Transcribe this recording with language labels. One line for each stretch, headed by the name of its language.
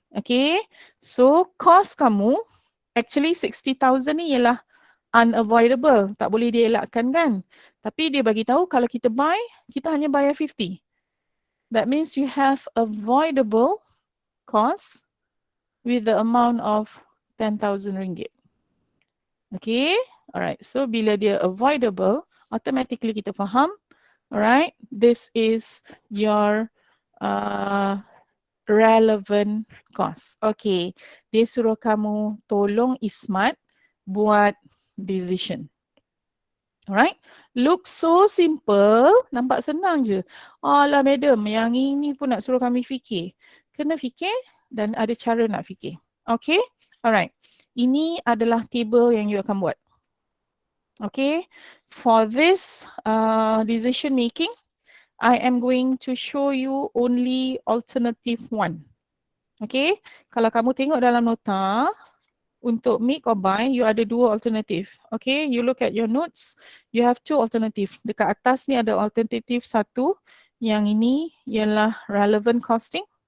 Malay: Okay, so cost kamu actually RM60,000 ni ialah unavoidable, tak boleh dielakkan kan. Tapi dia bagi tahu kalau kita buy, kita hanya bayar RM50,000.
English: That means you have avoidable cost with the amount of RM10,000. Okay, alright, so
Malay: bila dia
English: avoidable, automatically
Malay: kita faham,
English: alright, this is your relevant cost.
Malay: Okay, dia suruh kamu tolong Ismat buat decision.
English: Alright, look so simple,
Malay: nampak senang je. Alah madam, yang ini pun nak suruh kami fikir. Kena fikir dan ada cara nak fikir. Okay, alright. Ini adalah table yang you akan buat.
English: Okay, for this decision making, I am going to show you only alternative 1.
Malay: Okay, kalau kamu tengok dalam nota, untuk make or buy, you ada 2 alternative.
English: Okay, you look at your notes, you have 2 alternative.
Malay: Dekat atas ni ada alternative 1, yang ini ialah relevant costing.